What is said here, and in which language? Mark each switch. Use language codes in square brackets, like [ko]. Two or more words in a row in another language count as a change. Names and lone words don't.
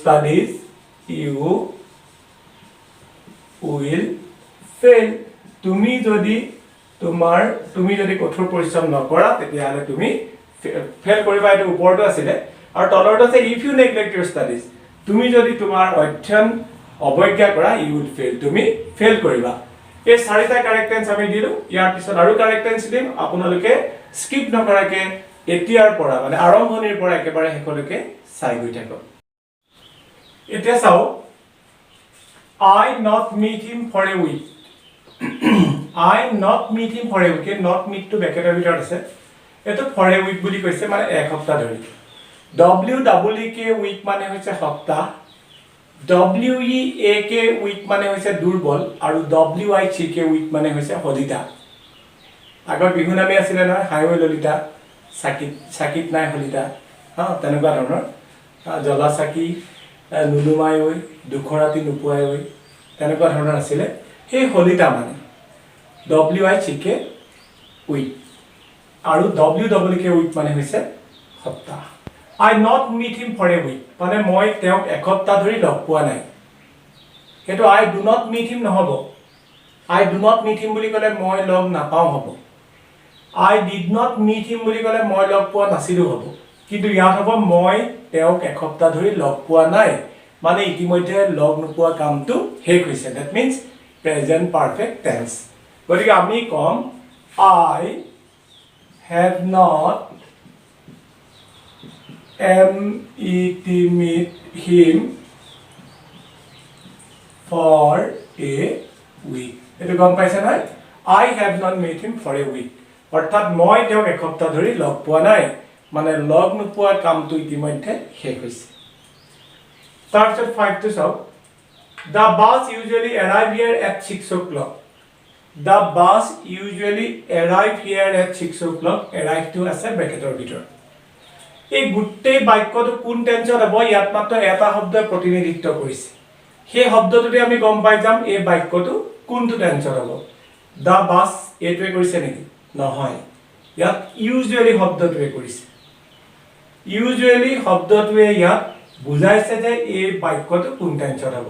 [en] will fail [as] তুমি যদি কঠোৰ পৰিশ্ৰম নকৰা তেতিয়া হলে তুমি ফেল কৰিবা এটো ওপৰটো আছিল আৰু তলৰটো আছে [en] if you neglect your studies [as] তুমি যদি তোমাৰ অধ্যয়ন অবজ্ঞা কৰা [en] you will fail [as] তুমি ফেল কৰিবা এই চাৰিটা [en] correct tense [as] আমি দিলো ইয়াৰ পিছত আৰু [en] correct tense [as] দিম আপোনালোকে স্কিপ নকৰাকে এতিয়াৰ পৰা মানে আৰম্ভণিৰ পৰা একেবাৰে শেষলৈকে চাই গৈ থাকক এতিয়া চাও [en] I not meet him for a week I not meet him for a week not meet to [as] ব্যাকেটৰ ভিতৰত আছে এটো [en] for a week [as] বুলি কৈছে মানে এক সপ্তাহ ধৰি [en] WEEK week [as] মানে হৈছে সপ্তাহ [en] WEAK week মানে [as] হৈছে দুৰ্বল আৰু [en] WICK week [as] মানে হৈছে হলিতা আগৰ বিহু নামে আছিল নহয় হাইৱে ললিতা সাকিত নাই হলিতা তেনেকুৱা ধৰণৰ জলা সাকি নুলুমাই হৈ দুখৰাতি নুপুৱাই হৈ তেনেকুৱা ধৰণৰ আছিল এই হলিতা মানে [en] WICK week [as] আৰু [en] WWK week [as] মানে হৈছে সপ্তাহ [en] I not meet him for a week [as] মানে মই তেওঁক এক সপ্তাহ ধৰি লগ পোৱা নাই হেতু [en] I do not meet him [as] নহব [en] I do not meet him [as] বুলি কলে মই লগ নাপাও হ'ব [en] I did not meet him [as] বুলি কলে মই লগ পোৱা নাছিলো হ'ব কিন্তু ইয়াত হ'ব মই তেওঁক এক সপ্তাহ ধৰি লগ পোৱা নাই মানে ইতিমধ্যে লগ নোপোৱা কামটো শেষ হৈছে [en] that means present perfect tense [as] গতিকে আমি কম [en] I have not meet him for a week [as] এটো গম পাইছে না [en] I have not met him for a week [as] অৰ্থাৎ মই তেওঁক এক সপ্তাহ ধৰি লগ পোৱা নাই মানে লগ নোপোৱা কামটো ইতিমধ্যে শেষ হৈছে তাৰপিছত 5 টো চাও [en] The bus usually arrive here at 6 o'clock The bus usually arrive here at 6 o'clock [as] arrive to আছে ব্ৰেকেটৰ ভিতৰত এই গুটে বাক্যটো কোন টেন্সত হ'ব ইয়াত মাত্ৰ এটা শব্দই প্ৰতিনিধিত্ব কৰিছে সেই শব্দটোতে আমি গম পাই যাম এই বাক্যটো কোনটো টেন্সত হ'ব [en] the bus [as] এইটোৱে কৰিছে নেকি নহয় ইয়াত ইউজুৱেলি শব্দটোৱে কৰিছে ইউজুৱেলি শব্দটোৱে ইয়াত বুজাইছে যে এই বাক্যটো কোন টেন্সত হ'ব